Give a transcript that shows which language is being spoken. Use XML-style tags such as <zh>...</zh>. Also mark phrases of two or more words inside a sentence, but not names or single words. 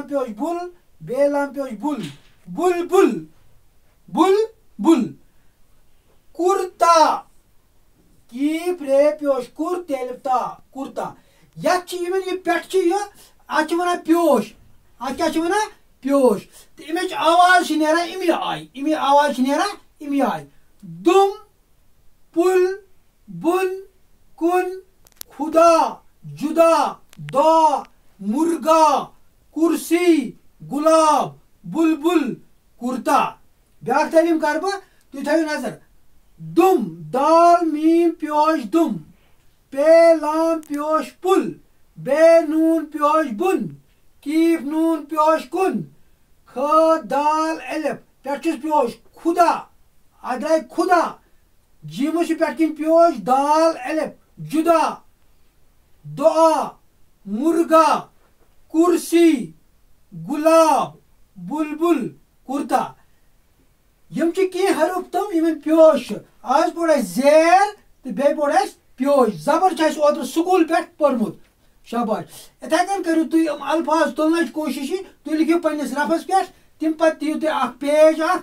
<ks>پیوش بل بے لام پیوش بل بلبل بلبل کرتا کیٖف رے پیوش کُر تیلف تا کُرتا یتھ چھِ یِمن یہِ پٮ۪ٹھ چھُ یہِ اتھ چھِ ونان پیوش اتھ کیٛاہ چھِ ونان پیوش تہٕ امِچ آواز چھِ نیران امی آیہِ امی آواز چھِ نیران امی آیہِ دُم پُل بۄن کُن خدا جُدا دا مرغا کرسی گلاب بلبل کرتا بیاکھ تعلیٖم کر بہٕ تُہۍ تھٲیِو نظر دُم دال میٖم پیوش دُم پے لام پیوش پُل بے نوٗن پیوش بۄن کیٖف نوٗن پیوش کُن خ دال الف پٮ۪ٹھ چھُس پیوش خدا اتھ درٛاے خدا جیٖمس چھُ پٮ۪ٹھ کِنۍ پیوش دال الف جُدا دعا مرغا کرسی گلاب بلبل کرتا یم چھِ کینٛہہ حرف تِم یِمن پیوش چھُ آز پوٚر اَسہِ زیر تہٕ بیٚیہِ پوٚر اَسہِ پیوش زبر چھُ اَسہِ اوترٕ سکوٗل پٮ۪ٹھ پوٚرمُت شاباش اِتھَے کٔنۍ کٔرِو تُہۍ یِم الفاظ تُلنٕچ کوٗشِش تُہۍ لیکھِو پنٛنِس رفس پٮ۪ٹھ تَمہِ پتہٕ دِیِو تُہۍ اکھ پیج اکھ</ks>